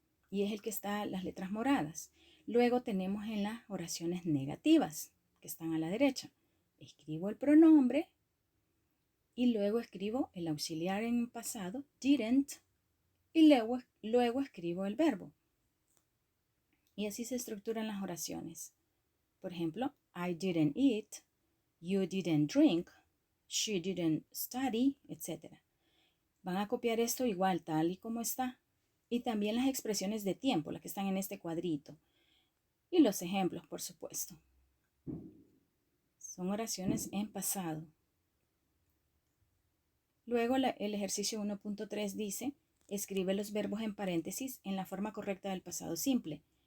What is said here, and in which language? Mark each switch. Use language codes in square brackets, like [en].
[es] Y es el que está las letras moradas. Luego tenemos en las oraciones negativas, que están a la derecha. Escribo el pronombre y luego escribo el auxiliar en pasado, didn't, y luego escribo el verbo. Y así se estructuran las oraciones. Por ejemplo, [en] I didn't eat, you didn't drink, she didn't study, [es] etc. Van a copiar esto igual, tal y como está. Y también las expresiones de tiempo, las que están en este cuadrito. Y los ejemplos, por supuesto. Son oraciones en pasado. Luego el ejercicio 1.3 dice, escribe los verbos en paréntesis en la forma correcta del pasado simple.